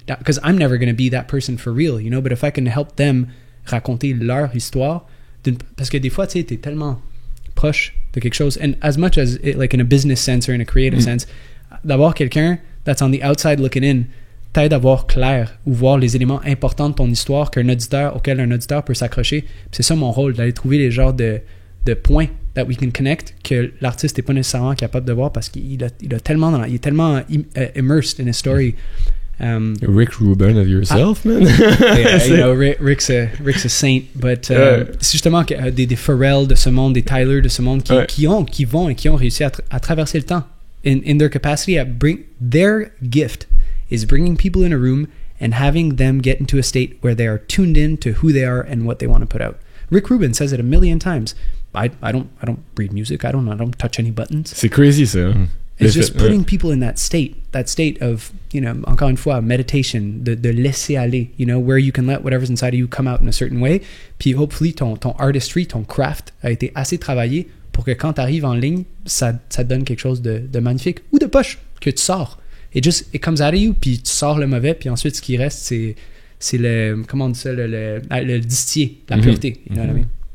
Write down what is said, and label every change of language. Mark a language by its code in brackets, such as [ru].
[en] Because I'm never going to be that person for real, you know, but if I can help them [fr] raconter leur histoire, parce que des fois, tu sais, t'es tellement proche de quelque chose, [en] and as much as like in a business sense or in a creative sense, [fr] d'avoir quelqu'un [en] that's on the outside looking in [fr] t'aide à voir clair ou voir les éléments importants de ton histoire auquel un auditeur peut s'accrocher. Puis c'est ça mon rôle, d'aller trouver les genres de points [en] that we can connect [fr] que l'artiste n'est pas nécessairement capable de voir parce qu'il est tellement [en] immersed in a story. Rick Rubin of yourself, man. Yeah, you know, Rick's a saint, but [fr] c'est justement des Pharrell de ce monde, des Tyler de ce monde qui ont réussi à traverser le temps [en] in their capacity at their gift is bringing people in a room and having them get into a state where they are tuned in to who they are and what they want to put out. Rick Rubin says it a million times. I don't read music. I don't touch any buttons. [fr] C'est crazy ça. [en] It's just putting people in that state of, you know, [fr] encore une fois, [en] meditation, [fr] de laisser aller, [en] you know, where you can let whatever's inside of you come out in a certain way. [fr] Puis hopefully ton artistry, ton craft a été assez travaillé pour que quand tu arrives en ligne, ça donne quelque chose de magnifique ou de poche que tu sors. [en] It comes out of you, [fr] puis tu sors le mauvais, puis ensuite ce qui reste, c'est le, comment on dit ça, le distillé, la pureté, [en] you know what I mean?